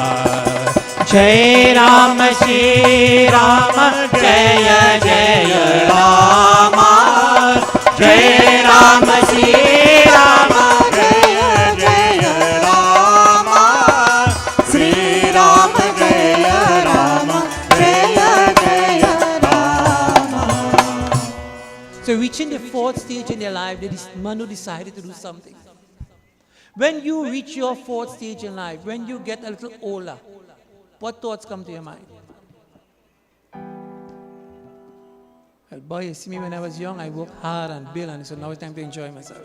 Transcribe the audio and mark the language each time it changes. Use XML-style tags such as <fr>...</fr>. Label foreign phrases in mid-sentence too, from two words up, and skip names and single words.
<hi>जय राम श्री राम जय जय राम, जय राम श्री राम जय जय राम, श्री राम जय राम जय जय राम।</hi> <en>So reaching the fourth stage in their life, Manu decided to do something. When you reach your fourth stage in life, when you get a little older, what thoughts come to your mind? Well, boy, you see me when I was young, I worked hard and built, and so now it's time to enjoy myself.</en>